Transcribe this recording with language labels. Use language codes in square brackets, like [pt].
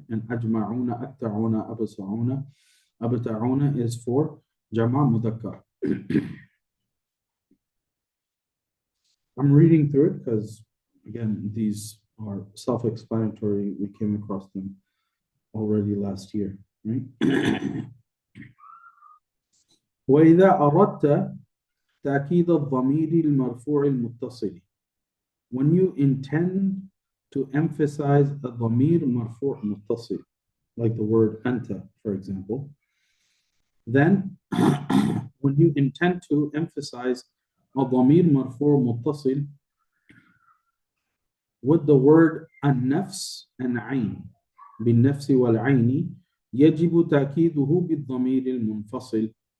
[en] And ajma'una, akta'una, absa'una, abta'una is for jama' mudhakkar. I'm reading through it because, again, these are self-explanatory. We came across them already last year, right? [ar] وإذا أردت تأكيد الضمير المرفوع المتصل. [en] When you intend to emphasize a ضمير مرفوع متصل, like the word أنت, for example, then when you intend to emphasize a ضمير مرفوع متصل with the word النفس and عين, [ar] بالنفس والعين, يجب تأكيده بالضمير المنفصل.